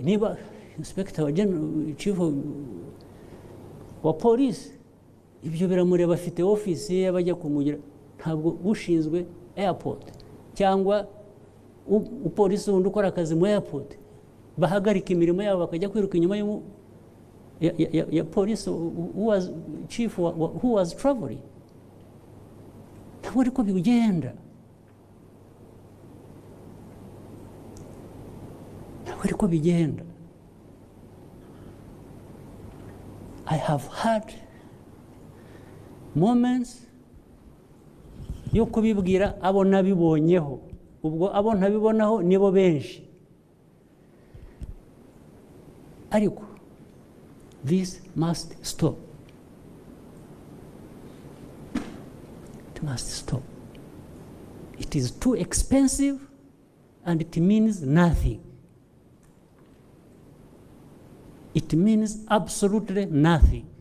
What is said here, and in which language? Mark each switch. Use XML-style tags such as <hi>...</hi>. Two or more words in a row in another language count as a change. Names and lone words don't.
<rw>Niba inspector wa general, chief wa police, ibyo biramureba, afite office ye bajya kumugira. Ntabwo ushinzwe airport cyangwa upolisi wundi ukora akazi mu airport bahagarika imirimo yabo bakajya kwiruka inyuma ya</rw> <en>police who was chief who was traveling.</en> <rw>Ntabwo ariko bigenda. Ariko bigenda.</rw> <en>I have had moments</en> <rw>yo kubibwira abo nabibonyeho, ubwo abo ntabibonaho nibo benshi, ariko</rw> <en>this must stop. must stop. It is too expensive and it means nothing. It means absolutely nothing.</en>